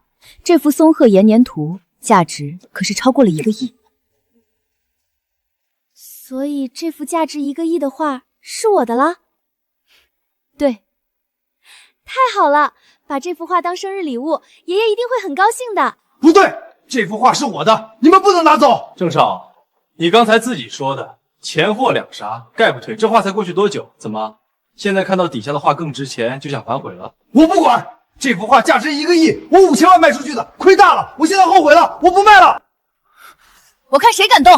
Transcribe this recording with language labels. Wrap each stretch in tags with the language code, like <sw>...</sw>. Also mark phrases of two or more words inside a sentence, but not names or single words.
<zh>這幅松鶴延年圖價值可是超過了1個億。所以這幅價值1個億的畫是我的啦？對，太好了，把這幅畫當生日禮物，爺爺一定會很高興的。不對，這幅畫是我的，你們不能拿走。鄭少，你刚才自己说的钱货两杀，概不退，这话才过去多久？怎么现在看到底下的画更值钱，就想反悔了？我不管，这幅画价值1个亿，我5000万卖出去的，亏大了，我现在后悔了，我不卖了。我看谁敢动！</zh>